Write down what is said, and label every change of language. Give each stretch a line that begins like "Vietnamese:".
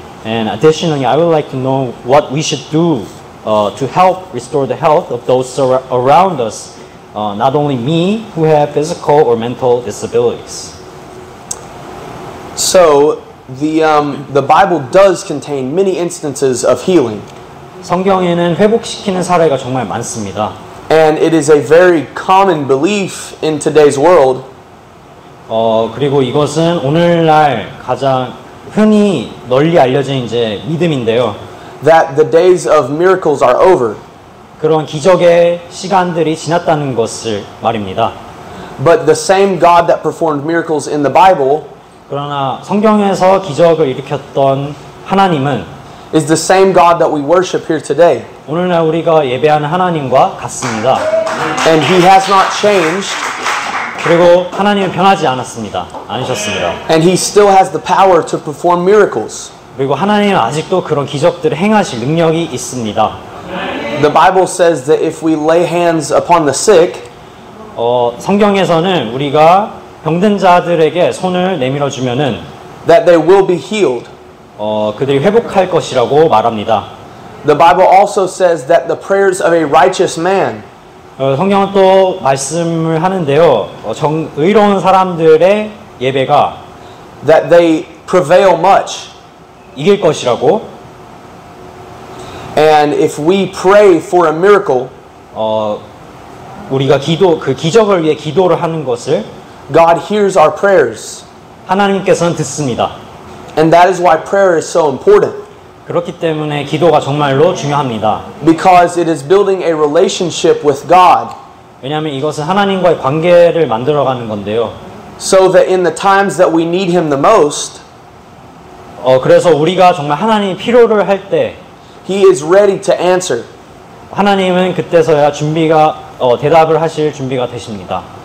English: And additionally, I would like to know what we should do to help restore the health of those around us, not only me who have physical or mental disabilities. So, the Bible does contain many instances of healing.
Korean: 성경에는 회복시키는 사례가 정말 많습니다.
English: And it is a very common belief in today's world.
Korean: 그리고 이것은 오늘날 가장 흔히 널리 알려진 이제 믿음인데요.
English: That the days of miracles are over.
Korean: 그런 기적의 시간들이 지났다는 것을 말입니다.
English: But the same God that performed miracles in the Bible
Korean: 그러나 성경에서 기적을 일으켰던 하나님은
English: is the same God that we worship here today.
Korean: 오늘날 우리가 예배하는 하나님과 같습니다.
English: And He has not changed.
Korean: 그리고 하나님은 변하지 않으셨습니다.
English: And He still has the power to perform miracles.
Korean: 그리고 하나님은 아직도 그런 기적들을 행하실 능력이 있습니다.
English: The Bible says that if we lay hands upon the sick,
Korean: 성경에서는 우리가 병든 자들에게 손을 내밀어 주면은
English: that they will be healed.
Korean: 그들이 회복할 것이라고 말합니다.
English: The Bible also says that the prayers of a righteous man
Korean: 성경은 또 말씀을 하는데요. 의로운 사람들의 예배가
English: that they prevail much.
Korean: 이길 것이라고.
English: And if we pray for a miracle,
Korean: 우리가 그 기적을 위해 기도를 하는 것을
English: God hears our prayers.
Korean: 하나님께서는 듣습니다.
English: And that is why prayer is so important.
Korean: 그렇기 때문에 기도가 정말로 중요합니다.
English: Because it is building a relationship with God.
Korean: 왜냐하면 이것은 하나님과의 관계를 만들어가는 건데요.
English: So that in the times that we need Him the most,
Korean: 그래서 우리가 정말 하나님이 필요를 할 때
English: He is ready to answer.
Korean: 하나님은 그때서야 대답을 하실 준비가 되십니다.